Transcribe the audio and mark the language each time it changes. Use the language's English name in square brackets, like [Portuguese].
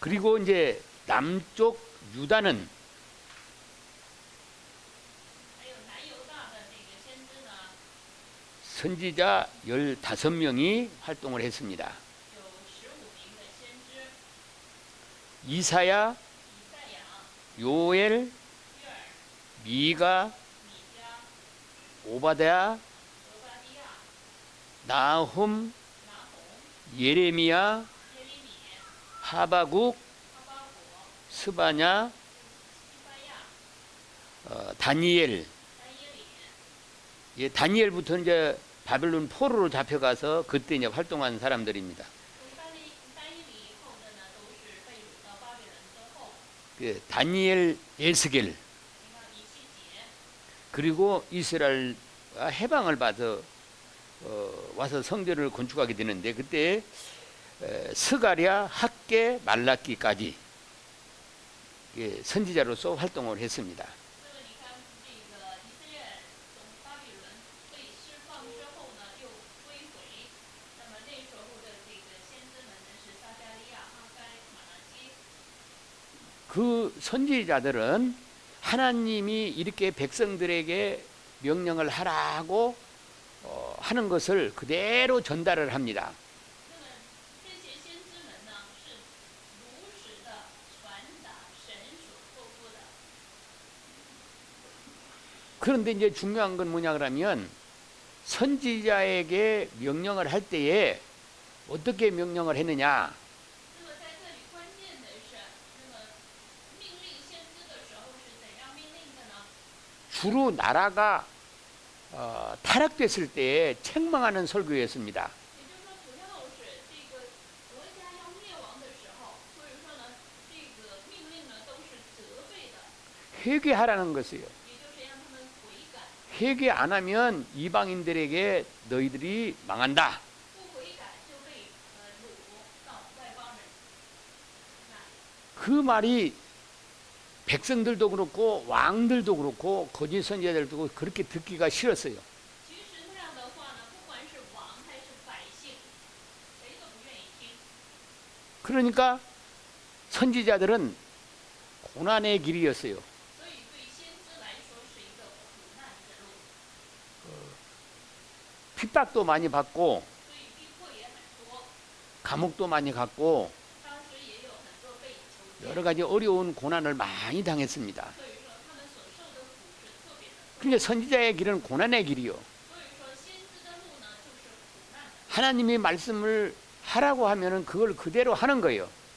[Korean] 그리고 이제 남쪽 유다는 [Chinese] 还有南犹大的这个先知呢， [Korean] 선지자 15명이 활동을 했습니다. [Chinese] 有15名的先知， [Korean] 이사야, [Chinese] 以赛亚、 [Korean] 요엘, [Chinese] 约尔、 [Korean] 미가, [Chinese] 米迦、 [Korean] 오바댜, [Chinese] 俄巴底亚、 [Korean] 나훔, [Chinese] 拿红、 [Korean] 예레미야, [Chinese] 耶利米、 [Korean] 하바국, [Chinese] 哈巴谷、 [Korean] 스바냐, [Chinese] 西巴亚、 [Korean] 다니엘. [Chinese] 丹耶里。 [Korean] 예, 다니엘부터 이제 바벨론 포로로 잡혀가서 그때 이제 활동한 사람들입니다. [Chinese] 从丹耶里以后的呢，都是被掳到巴比伦之后， [Korean] 그 다니엘, 에스겔 [Chinese] 你看以西结， [Korean] 그리고 이스라엘 해방을 받아 와서 성전을 건축하게 되는데 그때 스가랴, 학개, 말라기까지 예, 선지자로서 활동을 했습니다. [Chinese] 那么你看这个以色列从巴比伦被释放之后呢，又归回，那么那时候的这个先知们呢是撒加利亚、哈该、马拉基。 [Korean] 그 선지자들은 하나님이 이렇게 백성들에게 명령을 하라고 하는 것을 그대로 전달을 합니다. [Chinese] 那么这些先知们呢，是如实的传达神所托付的。 [Korean] 그런데 이제 중요한 건 뭐냐 그러면 선지자에게 명령을 할 때에 어떻게 명령을 했느냐? [Chinese] 那么在这里关键的是，那么命令先知的时候是怎样命令的呢？ [Korean] 주로 나라가 타락됐을 때 책망하는 설교였습니다. [Chinese] 也就是说，主要是这个国家要灭亡的时候，所以说呢，这个命令呢都是责备的， [Korean] 회개하라는 것이에요. [Chinese] 也就是让他们悔改， [Korean] 회개 안 하면 이방인들에게 너희들이 망한다. [Chinese] 不悔改就被掳到外邦人那里。 [Korean] 그 말이 백성들도 그렇고 왕들도 그렇고 거짓 선지자들도 그렇게 듣기가 싫었어요. [Chinese] 其实那样的话呢，不管是王还是百姓，谁都不愿意听。 [Korean] 그러니까 선지자들은 고난의 길이었어요. [Chinese] 所以对先知来说是一个苦难之路， [Korean] 핍박도 많이 받고 [Chinese] 所以逼迫也很多。 [Korean] 감옥도 많이 갔고 [Chinese] 当时也有很多被囚禁， [Korean] 여러 가지 어려운 고난을 많이 당했습니다. [Chinese] 所以说他们所受的苦是特别的多。 [Korean] 그러니까 선지자의 길은 고난의 길이요. [Chinese] 所以说先知的路呢就是苦难的。 [Korean] 하나님이 말씀을 하라고 하면은 그걸 그대로 하는 거예요.